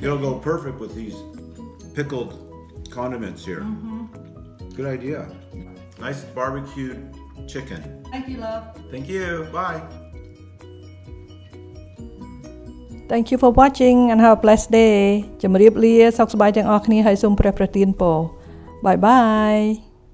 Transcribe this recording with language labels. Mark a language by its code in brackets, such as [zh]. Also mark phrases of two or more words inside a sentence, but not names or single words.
[en] It'll go perfect with these pickled condiments here. Good idea. Nice barbecued chicken. Thank you, love. Thank you. Bye. Thank you for watching and have a blessed day. [km] ជំរាបលាសុខសប្បាយទាំងអស់គ្នាហើយសូមព្រះប្រទានពរ [en] Bye bye.